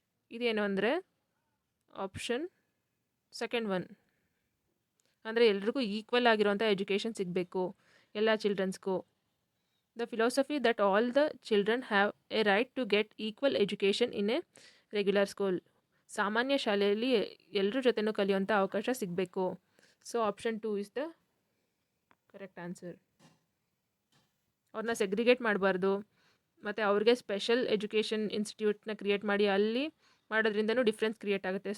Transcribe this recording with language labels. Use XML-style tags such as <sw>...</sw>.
<kn>ಇದೇನು ಅಂದರೆ option second 1, ಅಂದರೆ ಎಲ್ರಿಗೂ ಈಕ್ವಲ್ ಆಗಿರುವಂಥ ಎಜುಕೇಷನ್ ಸಿಗಬೇಕು ಎಲ್ಲ ಚಿಲ್ಡ್ರನ್ಸ್ಗೂ.</kn> <en>The philosophy that all the children have a right to get equal education in a regular school.</en> <kn>ಸಾಮಾನ್ಯ ಶಾಲೆಯಲ್ಲಿ ಎಲ್ಲರ ಜೊತೆನೂ ಕಲಿಯುವಂಥ ಅವಕಾಶ ಸಿಗಬೇಕು.</kn> <en>So option 2 is the correct answer.</en> <kn>ಅವ್ರನ್ನ ಸೆಗ್ರಿಗೇಟ್ ಮಾಡಬಾರ್ದು, ಮತ್ತು ಅವ್ರಿಗೆ ಸ್ಪೆಷಲ್ ಎಜುಕೇಷನ್ ಇನ್ಸ್ಟಿಟ್ಯೂಟ್ನ ಕ್ರಿಯೇಟ್ ಮಾಡಿ ಅಲ್ಲಿ ಮಾಡೋದ್ರಿಂದನೂ ಡಿಫ್ರೆನ್ಸ್ ಕ್ರಿಯೇಟ್ ಆಗುತ್ತೆ.</kn>